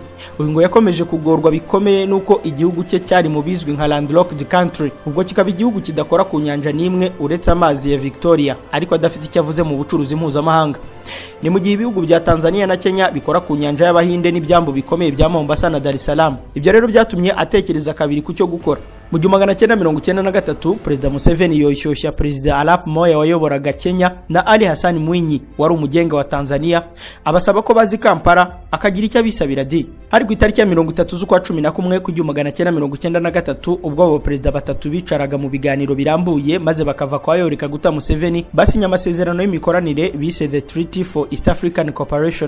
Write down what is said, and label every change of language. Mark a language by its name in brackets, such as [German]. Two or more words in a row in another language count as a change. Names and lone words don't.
[Kinyarwanda] Uyu ngo yakomeje kugorwa bikomeye nuko igihugu cye cyari mu bizwi nka [English] landlocked country, [Kinyarwanda] ubwo kikaba igihugu kidakora ku nyanja n'imwe uretse amazi ya Victoria ariko adafite icyo avuze mu bucuruzi mpuzamahanga. Ni mu gihe ibihugu bya Tanzania na Kenya bikora ku nyanja y'Abahinde n'ibyambu bikomeye bya Mombasa na Dar es Salaam. Ibyo rero byatumye atekereza kabiri ku cyo gukora. Mu 1993 President Museveni yoshyushya President Arap Moi wayoboraga Kenya na Ali Hassan Mwinyi wari umugenga wa Tanzania abasaba ko bazi Kampala akagira icyo abisabira di. Ari ku itariki ya 30 z'ukwa 11 ku 1993 ubwo abo president batatu bicaraga mu biganiro birambuye maze bakava kwa Yoweri Kaguta Museveni basinya amasezerano y'imikoranire bise The Treaty for East African Cooperation.